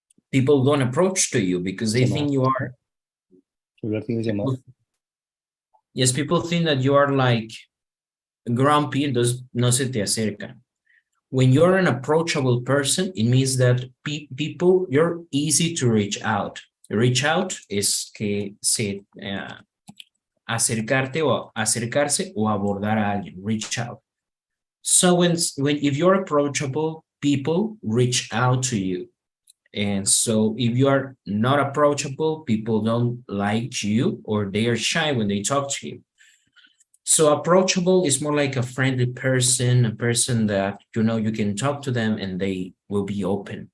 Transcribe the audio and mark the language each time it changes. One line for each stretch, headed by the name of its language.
English: People don't approach to you because they think you are. Yes, people think that you are like grumpy,
Spanish: entonces no se te acercan.
English: When you're an approachable person, it means that people, you're easy to reach out.
Spanish: Reach out es que se acercarte o acercarse o abordar a alguien.
English: Reach out. So if you're approachable, people reach out to you. And so if you are not approachable, people don't like you or they are shy when they talk to you. So approachable is more like a friendly person, a person that, you know, you can talk to them and they will be open.